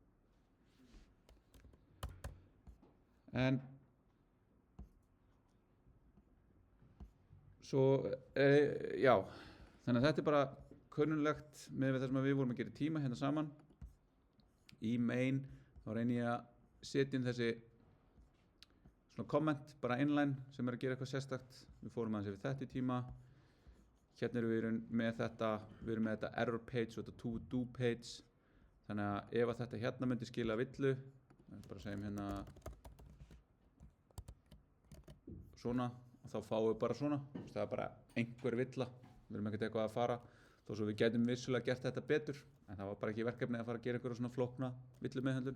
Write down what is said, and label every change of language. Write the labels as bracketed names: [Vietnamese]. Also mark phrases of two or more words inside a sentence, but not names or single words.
[Icelandic] En svo, já, þannig að þetta er bara kunnulegt með það sem við vorum að gera í tíma hérna saman. Í main þá reyni ég að setja inn þessi svona komment, bara inline sem er að gera eitthvað sérstakt. Við fórum aðeins yfir þetta í tíma. Hérna erum við með þetta [English] error page [Icelandic] og þetta [English] to do page. [Icelandic] Þannig að ef að þetta hérna myndi skila villu, bara segjum hérna svona og þá fáum við bara svona. Það er bara einhver villa, við erum ekkert eitthvað að fara þó svo við gætum vissulega gert þetta betur, en það var bara ekki verkefni að fara að gera einhverja svona flókna villumeðhöndlun.